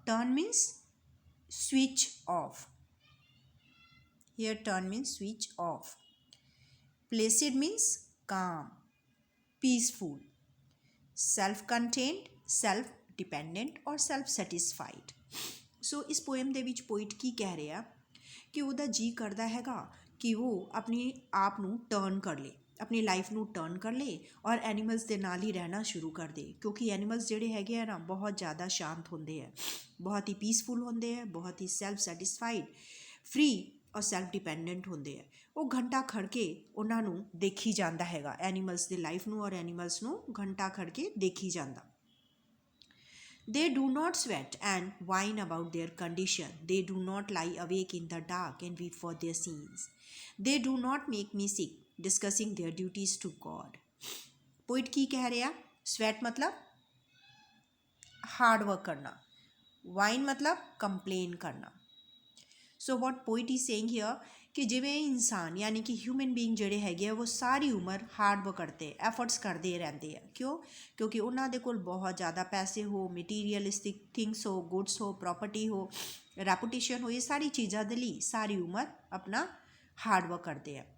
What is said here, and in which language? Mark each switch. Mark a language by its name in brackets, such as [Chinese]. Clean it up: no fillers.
[English] Turn means switch off. Here turn means switch off. Placid means calm, peaceful, self-contained, self-dependent or self-satisfied. [Punjabi] ਸੋ ਇਸ poem ਦੇ ਵਿੱਚ poet ਕੀ ਕਹਿ ਰਿਹਾ ਕਿ ਉਹਦਾ ਜੀ ਕਰਦਾ ਹੈਗਾ ਕਿ ਉਹ ਆਪਣੇ ਆਪ ਨੂੰ ਟਰਨ ਕਰ ਲੇ, ਆਪਣੀ ਲਾਈਫ ਨੂੰ ਟਰਨ ਕਰ ਲੇ ਔਰ ਐਨੀਮਲਸ ਦੇ ਨਾਲ ਹੀ ਰਹਿਣਾ ਸ਼ੁਰੂ ਕਰ ਦੇ, ਕਿਉਂਕਿ ਐਨੀਮਲਸ ਜਿਹੜੇ ਹੈਗੇ ਆ ਨਾ ਬਹੁਤ ਜ਼ਿਆਦਾ ਸ਼ਾਂਤ ਹੁੰਦੇ ਆ, ਬਹੁਤ ਹੀ ਪੀਸਫੁਲ ਹੁੰਦੇ ਆ, ਬਹੁਤ ਹੀ ਸੈਲਫ ਸੈਟਿਸਫਾਈਡ, ਫਰੀ ਔਰ ਸੈਲਫ ਡਿਪੈਂਡੈਂਟ ਹੁੰਦੇ ਆ। ਉਹ ਘੰਟਾ ਖੜ੍ਹ ਕੇ ਉਹਨਾਂ ਨੂੰ ਦੇਖੀ ਜਾਂਦਾ ਹੈਗਾ, ਐਨੀਮਲਸ ਦੀ ਲਾਈਫ ਨੂੰ ਔਰ ਐਨੀਮਲਸ ਨੂੰ ਘੰਟਾ ਖੜ੍ਹ ਕੇ ਦੇਖੀ ਜਾਂਦਾ। [English] They do not sweat and whine about their condition. They do not lie awake in the dark and weep for their sins. They do not make me sick, discussing their duties to God. Poet [Punjabi] ਕੀ ਕਹਿ ਰਿਹਾ? [English] Sweat [Hindi] मतलब [English] hard work [Hindi] करना, [English] whine मतलब complain करना। So what poet is saying here [Punjabi] ਕਿ ਜਿਵੇਂ ਇਨਸਾਨ ਯਾਨੀ ਕਿ ਹਿਊਮਨ ਬੀਇੰਗ ਜਿਹੜੇ ਹੈਗੇ ਆ ਉਹ ਸਾਰੀ ਉਮਰ ਹਾਰਡ ਵਰਕ ਕਰਦੇ, ਐਫਰਟਸ ਕਰਦੇ ਰਹਿੰਦੇ ਆ। ਕਿਉਂ? ਕਿਉਂਕਿ ਉਹਨਾਂ ਦੇ ਕੋਲ ਬਹੁਤ ਜ਼ਿਆਦਾ ਪੈਸੇ ਹੋ, ਮਟੀਰੀਅਲਿਸਟਿਕ ਥਿੰਗਸ ਹੋ, ਗੁੱਡਸ ਹੋ, ਪ੍ਰੋਪਰਟੀ ਹੋ, ਰੈਪੂਟੇਸ਼ਨ ਹੋ, ਇਹ ਸਾਰੀ ਚੀਜ਼ਾਂ ਦੇ ਲਈ ਸਾਰੀ ਉਮਰ ਆਪਣਾ ਹਾਰਡ ਵਰਕ ਕਰਦੇ ਆ।